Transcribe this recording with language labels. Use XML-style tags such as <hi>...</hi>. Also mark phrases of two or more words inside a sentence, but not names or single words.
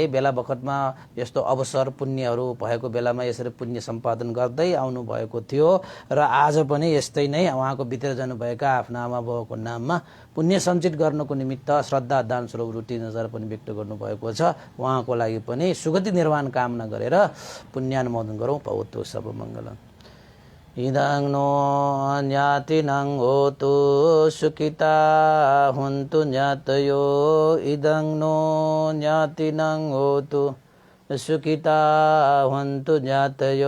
<ne>बेला बखतमा यस्तो अवसर पुण्यहरू भएको बेलामा यसरी पुण्य सम्पादन गर्दै आउनु भएको थियो र आज पनि यस्तै नै उहाँको बितेर जानुभएका आफ्ना आमा बाबुको नाममा पुण्य सञ्चित गर्नको निमित्त श्रद्धा दान स्वरूप रुटि नजर पनि व्यक्त गर्नुभएको छ। उहाँको लागि पनि सुगति निर्माण कामना गरेर पुण्यानुमोदन गरौँ।</ne> <pi>भवतु सब मङ्गलम्। इदं नो ज्ञातिनं होतु सुखिता हुन्तु ज्ञातयो। इदं नो ज्ञातिनं होतु सुखिता हुन्तु ज्ञातयो।</pi>